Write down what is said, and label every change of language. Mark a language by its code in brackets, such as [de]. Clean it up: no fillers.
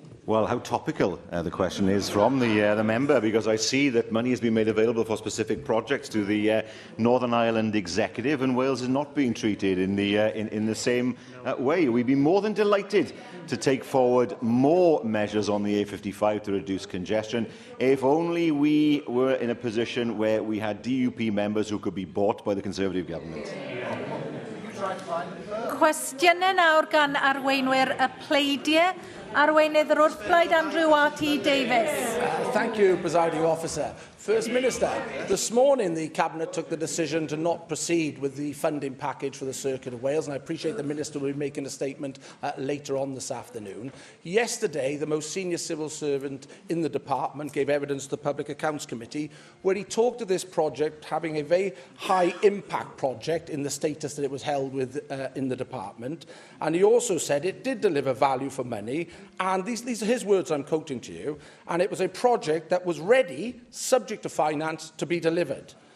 [en] Well, how topical the question is from the member, because I see that money has been made available for specific projects to the Northern Ireland Executive, and Wales is not being treated in the same way. We'd be more than delighted to take forward more measures on the A55 to reduce congestion, if only we were in a position where we had DUP members who could be bought by the Conservative government. [cy] Cwestiynau nawr gan arweinwyr y pleidiau. Arweinydd yr wrthblaid Andrew R.T. Davies. [en] Thank you, Presiding Officer. First Minister, this morning the Cabinet took the decision to not proceed with the funding package for the Circuit of Wales, and I appreciate the Minister will be making a statement later on this afternoon. Yesterday, the most senior civil servant in the department gave evidence to the Public Accounts Committee, where he talked of this project having a very high impact project in the status that it was held with in the department, and he also said it did deliver value for money, and these are his words I'm quoting to you, and it was a project that was ready, subject to finance, to be delivered.